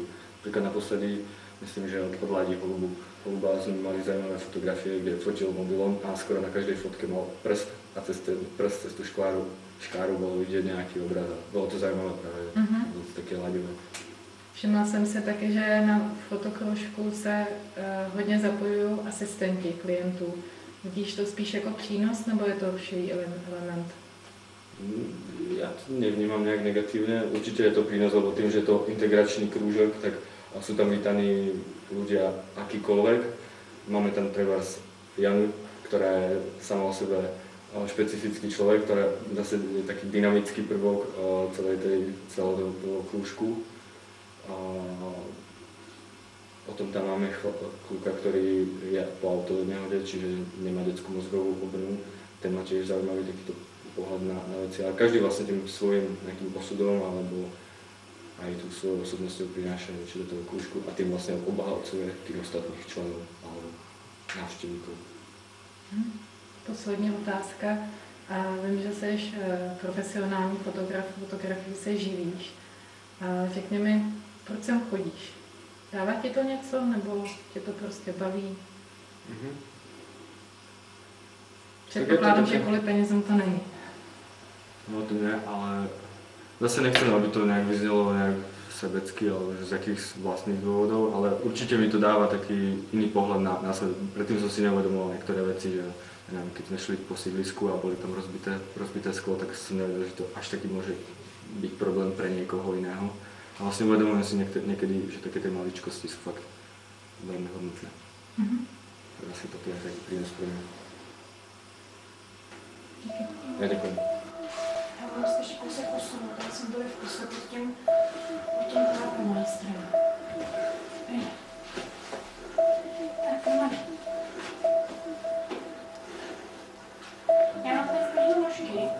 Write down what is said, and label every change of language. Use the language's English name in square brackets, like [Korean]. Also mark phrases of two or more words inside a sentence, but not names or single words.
[Slovak] Napríklad naposledy, myslím, že od Ladi Holuba sme mali zaujímavé fotografie, kde fotil mobilom a skoro na každej fotke mal prst a cez tú škáru bolo vidieť nejaký obraz. Bolo to zaujímavé práve, bolo to také ladivé. [Czech] Všimla jsem si taky, že na fotokroužku se hodně zapojují asistenti klientů. Vidíš to spíš jako přínos, nebo je to už její element? [Slovak] Ja to nevnímam nejak negatívne. Určite je to prínos, lebo tým, že je to integračný krúžok, tak sú tam vítaní ľudia akýkoľvek. Máme tam trebárs Janu, ktorá je sama o sebe špecifický človek, ktorá zase je taký dynamický prvok celého toho krúžku. Potom tam máme kluka, ktorý je po autovej nehode, čiže nemá detskú mozgovú obrnu. Ten má tiež zaujímavý takýto pohľad na veci, ale každý vlastne tým svojím nejakým osudom alebo aj tú svojou osobnosťou prináša niečo do toho krúžku a tým vlastne obohacuje tých ostatných členov alebo návštěvníků. [Czech] Poslední otázka. Vím, že jsi profesionální fotograf, fotografii se živíš. Řekni mi, proč sem chodíš? Dává ti to něco, nebo tě to prostě baví? Předpokládám, že kvůli penězům to není. [Slovak] No to ne, ale zase nechcem, aby to nejak vyznelo nejak sebecky alebo z jakých vlastných dôvodov, ale určite mi to dáva taký iný pohľad na svet. Predtým som si neuvedomoval niektoré veci, že neviem, keď sme šli po sídlisku a boli tam rozbité sklo, tak som nevedel, že to až taký môže byť problém pre niekoho iného. A vlastne uvedomujem si niekedy, že také tie maličkosti sú fakt veľmi hodnotné. Tak asi toto je taký prínos pre mňa. Ja ďakujem. [Czech] Já mám se ještě kousek posunout, já jsem byl v kuse pod tím nástrem. Tak, no. Já mám tady každý nožky.